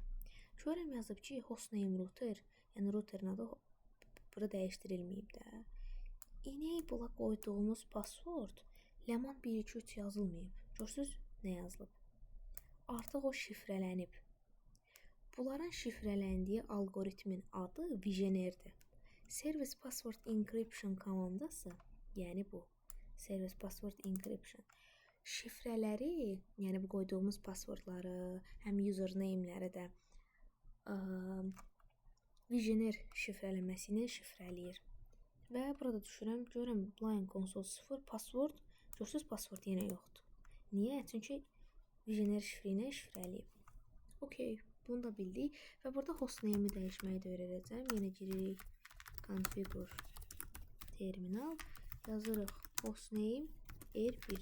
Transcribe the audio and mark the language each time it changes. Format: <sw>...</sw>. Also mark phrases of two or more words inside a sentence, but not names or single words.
<az>Görürəm yazıb ki,</az> <en>hostname router,</en> <az>yəni routerin adı burada dəyişdirilməyib də. Enable-a qoyduğumuz password ləman 1, 2, 3 yazılmayıb. Görürsünüz, nə yazılıb? Artıq o şifrələnib. Bunların şifrələndiyi algoritmin adı Visioneer-dir.</az> <en>Service password encryption</en> <az>komandası, yəni bu.</az> <en>Service password encryption.</en> <az>Şifrələri, yəni bu qoyduğumuz passwordları, həm username-ləri də Visioneer şifrələməsi ilə şifrələyir. Və burada düşürəm, görürəm</az> <en>line console 0 password,</en> <az>görürsünüz password yenə yoxdur. Niyə? Çünki Visioneer şifrə ilə şifrələyib. Okey, bunu da bildik və burada hostname-i dəyişməyi də öyrədəcəm. Yenə giririk</az> <en>configure terminal,</en> <az>yazırıq</az> <en>hostname R1.</en>